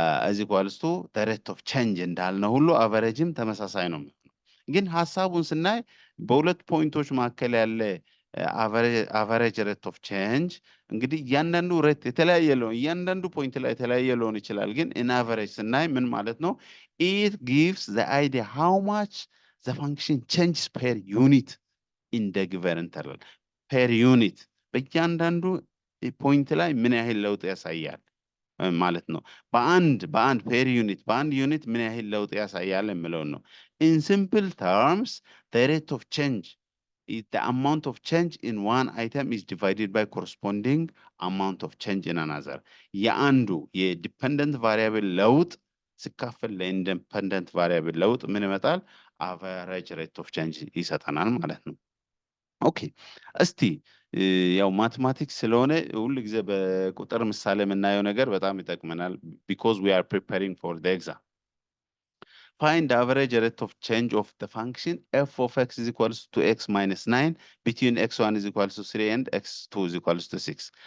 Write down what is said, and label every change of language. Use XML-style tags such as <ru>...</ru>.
<en>is equals to the rate of change</en> <am>እንዳልነው ሁሉ አቨሬጅም ተመሳሳይ ነው። ግን ሐሳቡን ስናይ በሁለት ፖይንቶች መካከል ያለ አቨሬጅ ሬት ኦፍ ቼንጅ እንግዲህ እያንዳንዱ ሬት የተለያየ ነው። እያንዳንዱ ፖይንት ላይ የተለያየ ሊሆን ይችላል። ግን ኢን አቨሬጅ ስናይ ምን ማለት ነው?</am> <en>it gives the idea how much the function changes per unit in the given interval። per unit</en> <am>በእያንዳንዱ ፖይንት ላይ ምን ያህል ለውጥ ያሳያል ማለት ነው። በአንድ ፔር ዩኒት በአንድ ዩኒት ምን ያህል ለውጥ ያሳያል የሚለው ነው።</am> <en>in simple terms the rate of change is the amount of change in one item is divided by corresponding amount of change in another።</en> <am>የአንዱ የዲፔንደንት ቫሪያብል ለውጥ ሲካፈል ለኢንዲፔንደንት ቫሪያብል ለውጥ ምን ይመጣል? አቨሬጅ ሬት ኦፍ ቼንጅ ይሰጠናል ማለት ነው። ኦኬ እስቲ ያው ማትማቲክስ ስለሆነ ሁል ጊዜ በቁጥር ምሳሌ የምናየው ነገር በጣም ይጠቅመናል</am> <en>because we are preparing for the exam. Find the average rate of change of the function f of x is equals to x minus 9 between x1 is equals to 3 and x2 is equals to 6.</en>